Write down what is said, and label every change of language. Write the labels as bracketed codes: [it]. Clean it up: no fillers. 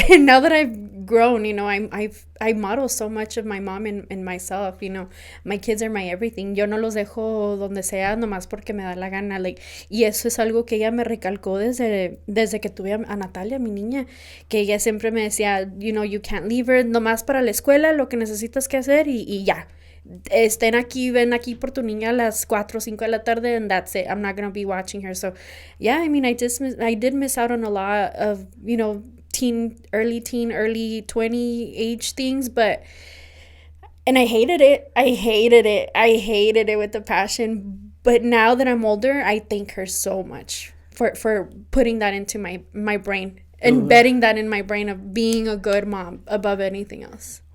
[en] And now that I've grown, I model so much of my mom and myself. My kids are my everything. [es] Yo no los dejo donde sea nomás porque me da la gana. Like, y eso es algo que ella me recalcó desde que tuve a Natalia, mi niña, que ella siempre me decía, [en] you can't leave her, [es] nomás para la escuela, lo que necesitas que hacer y ya. Ven aquí por tu niña a las 4 o 5 de la tarde, [en] and that's it. I'm not going to be watching her. So, yeah, I mean, I did miss out on a lot of, early 20 age things, and I hated it. I hated it with a passion. But now that I'm older, I thank her so much for putting that into my brain, embedding that in my brain of being a good mom above anything else.